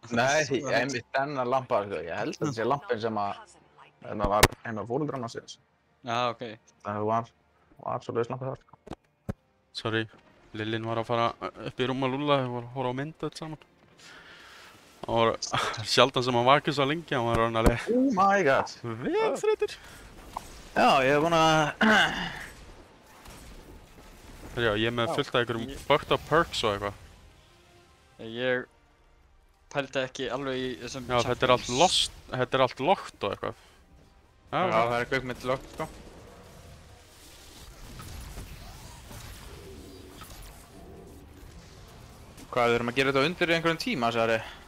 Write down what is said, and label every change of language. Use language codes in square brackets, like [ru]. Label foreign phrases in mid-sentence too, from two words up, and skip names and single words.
[is] Nei, einmitt þennan lampa, sko. Ég held að þetta sé lampinn sem að var fóreldrarna síðan. Já, ok. Það var svoleiðis lampa þar, sko. Sorry, Lillin var að fara upp í rúm að lúlla, þau voru að horfa á mynd öll saman. Það var sjaldan sem hann vakið svo lengi, hann var orðinn alveg [en] Oh my god. [is] vegþreyttur. Já, ég hef búin að... Já, ég er með fullt af einhverjum [en] fucked up perks [is] og eitthvað. Ég pældi ekki alveg í þessum... Já, þetta er allt lost, þetta er allt locked og eitthvað. Já, það er kveikmynd loggt, sko. Hvað, við erum að gera þetta undir einhverjum tíma, sagði?